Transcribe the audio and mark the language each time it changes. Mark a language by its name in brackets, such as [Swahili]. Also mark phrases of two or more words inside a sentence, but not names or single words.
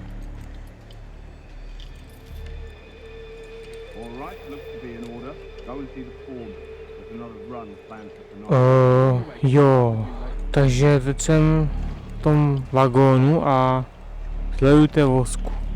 [English] All right, looks to be in order. Go and see the form. There's another run planned for tonight. [Czech] Jo, takže teď jsem v tom vagónu a sledujte vosku.